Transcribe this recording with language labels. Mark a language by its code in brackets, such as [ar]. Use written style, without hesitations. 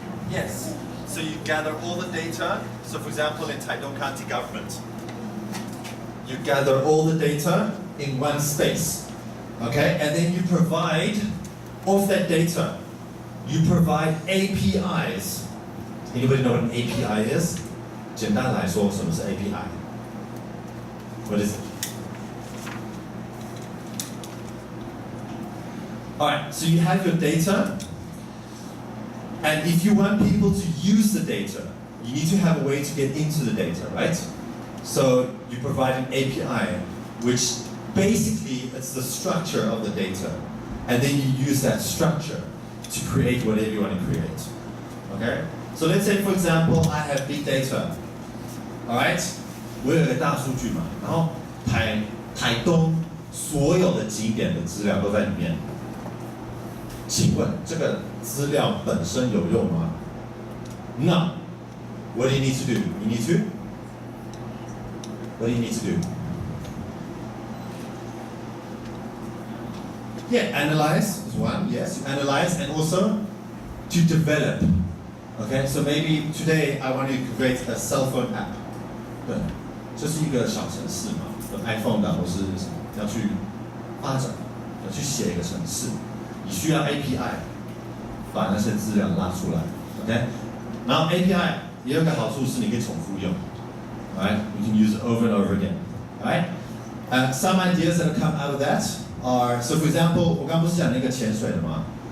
[en] Yes. So you gather all the data. So for example, in Taitung County government, You gather all the data in one space, okay? And then you provide, of that data, you provide APIs. Anybody know what an API is? [zh] 简单来说，什么是 API? [en] What is it? Alright, so you have your data, and if you want people to use the data, you need to have a way to get into the data, right? So you provide an API, which basically it's the structure of the data, and then you use that structure to create whatever you want to create. Okay? So let's say, for example, I have big data. All right? [zh] 我有一个大数据嘛，然后台东所有的景点的资料都在里面。请问这个资料本身有用吗？ [en] No. What do you need to do? You need to? What do you need to do? Yeah, analyze is one. Yes, you analyze and also to develop. Okay, so maybe today I want to create a cell phone app. [zh] 对，这是一个小程式嘛，跟 iPhone 的，或是要去发展，要去写一个程式，你需要 API 把那些资料拉出来。 OK， 然后 API 也有一个好处是你可以重复用。 [en] Alright, you can use it over and over again. Alright, some ideas that have come out of that are, so for example, [zh] 我刚不是讲那个潜水的吗？